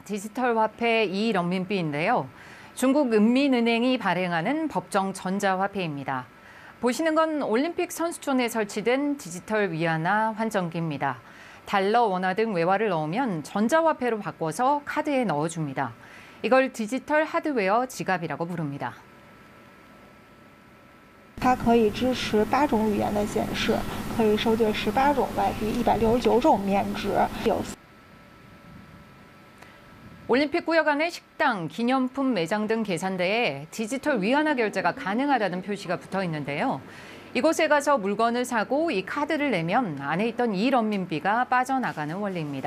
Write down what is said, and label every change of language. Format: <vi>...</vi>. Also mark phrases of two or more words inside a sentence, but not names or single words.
<ko>디지털 화폐 이런민비인데요. 중국 인민은행이 발행하는 법정 전자화폐입니다. 보시는 건 올림픽 선수촌에 설치된 디지털 위안화 환전기입니다. 달러, 원화 등 외화를 넣으면 전자화폐로 바꿔서 카드에 넣어줍니다. 이걸 디지털 하드웨어 지갑이라고 부릅니다.</ko> <zh>它可以支持8种语言的显示，可以收兑18种外币，169种面值。</zh> <ko>올림픽 구역 안에 식당, 기념품 매장 등 계산대에 디지털 위안화 결제가 가능하다는 표시가 붙어 있는데요. 이곳에 가서 물건을 사고 이 카드를 내면 안에 있던 이런민비가 빠져나가는 원리입니다.</ko>